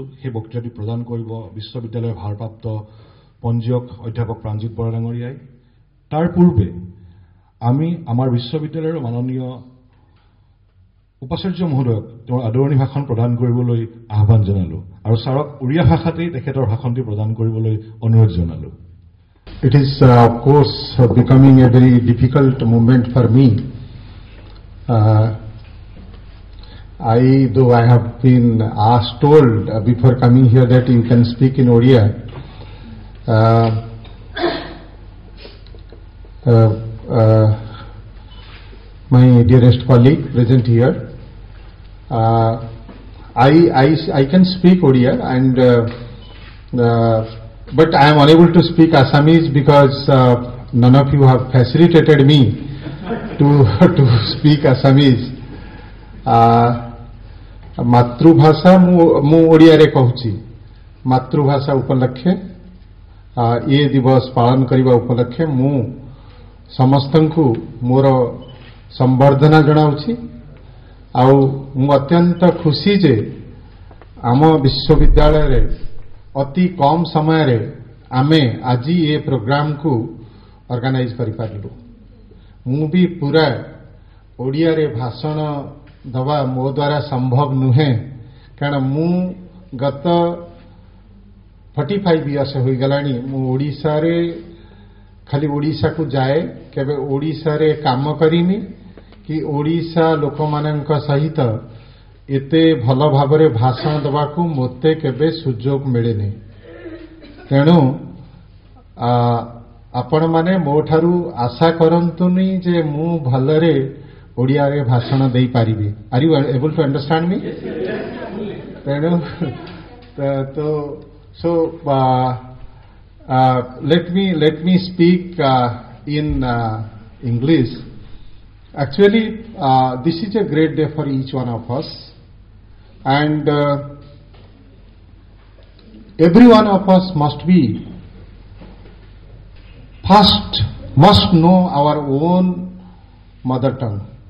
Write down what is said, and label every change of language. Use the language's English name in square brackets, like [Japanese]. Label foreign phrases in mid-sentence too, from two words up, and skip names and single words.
[Assamese] সেই বক্তৃতাটি প্ৰদান কৰিব বিশ্ববিদ্যালয়ৰ ভাৰপ্ৰাপ্ত পঞ্জীয়ক অধ্যাপক প্ৰাণজিৎ বৰা ডাঙৰীয়াই। তাৰ পূৰ্বে আমি আমাৰ বিশ্ববিদ্যালয়ৰ মাননীয় উপাচাৰ্য মহোদয়ক তেওঁৰ আদৰণি ভাষণ প্ৰদান কৰিবলৈ আহ্বান জনালো আৰু ছাৰক উৰিয়া ভাষাতেই তেখেতৰ ভাষণটি প্ৰদান কৰিবলৈ অনুৰোধ জনালো। [English] It is of course becoming a very difficult moment for me. Though I have been told before coming here that you can speak in Odia, my dearest colleague present here, I can speak Odia and but I am unable to speak Assamese because none of you have facilitated me to speak Assamese. [Odia] ମାତୃଭାଷା ମୁଁ ଓଡ଼ିଆ ରେ କହୁଛି ମାତୃଭାଷା ଉପଲକ୍ଷେ ଏ ଦିବସ ପାଳନ କରିବା ଉପଲକ୍ଷେ ମୁଁ ସମସ୍ତଙ୍କୁ ମୋର ସମ୍ବର୍ଦ୍ଧନା ଜଣାଉଛି ଆଉ ମୁଁ ଅତ୍ୟନ୍ତ ଖୁସି ଯେ ଆମ ବିଶ୍ୱବିଦ୍ୟାଳୟ ରେ ଅତି କମ ସମୟ ରେ ଆମେ ଆଜି ଏ ପ୍ରୋଗ୍ରାମ କୁ ଅର୍ଗାନାଇଜ କରି ପାରିଲୁ। ମୁଁ ବି ପୂରା ଓଡ଼ିଆ ରେ ଭାଷଣ ଦେବା ମୋ ଦ୍ୱାରା ସମ୍ଭବ ନୁହେଁ କାରଣ ମୁଁ ଗତ 45 ଇୟର୍ସ ହୋଇ ଗଲାଣି ମୁଁ ଓଡ଼ିଶା ରେ ଖାଲି ଓଡ଼ିଶା କୁ ଯାଏ କେବେ ଓଡ଼ିଶା ରେ କାମ କରିନି କି ଓଡ଼ିଶା ଲୋକ ମାନଙ୍କ ସହିତ ଏତେ ଭଲ ଭାବରେ ଭାଷଣ ଦେବା କୁ ମୋତେ କେବେ ସୁଯୋଗ ମିଳେ ନାହିଁ। ତେଣୁ ଆପଣ ମାନେ ମୋ ଠାରୁ ଆଶା କରନ୍ତୁନି ଯେ ମୁଁ ଭଲରେ ଓଡ଼ିଆ ରେ ଭାଷଣ ଦେଇ ପାରିବି। [English] Are you able to understand me? [Odia] ତେଣୁ ତ [English] so let me speak in English. Actually, this is a great day for each one of us. and every one of us must know our own mother tongue,